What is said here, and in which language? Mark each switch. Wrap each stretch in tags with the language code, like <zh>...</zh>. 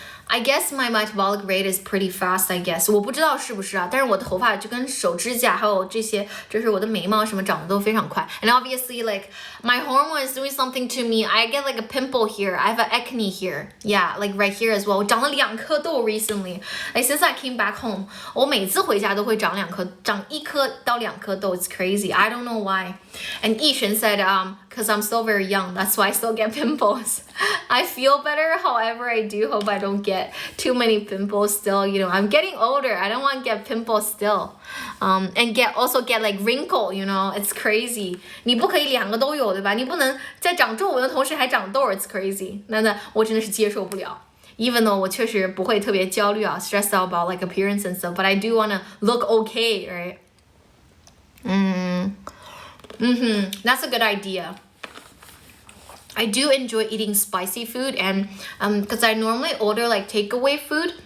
<en>I guess my metabolic rate is pretty fast, I guess.</en> <zh>我不知道是不是啊，但是我的头发就跟手指甲还有这些，就是我的眉毛什么长得都非常快。</zh> <en>And obviously, like, my hormone is doing something to me. I get like a pimple here. I have an acne here. Yeah, like right here as well.</en> <zh>我长了2颗痘</zh> <en>recently. Like since I came back home,</en> <zh>我每次回家都会长1颗到2颗痘.</zh> <en>It's crazy. I don't know why. And Yishen said, because I'm still very young, that's why I still get pimples. I feel better, however, I do hope I don't get too many pimples still. I'm getting older. I don't want to get pimples still. And also get like wrinkle, it's crazy.</en> <zh>你不可以2个都有，对吧？你不能在长皱纹的同时还长痘</zh> <en>it's crazy.</en> <zh>那我真的是接受不了。</zh> <en>Even though</en> <zh>我确实不会特别焦虑啊</zh> <en>stressed out about like appearance and stuff, but I do want to look okay, right? That's a good idea. I do enjoy eating spicy food and because I normally order like takeaway food.</en>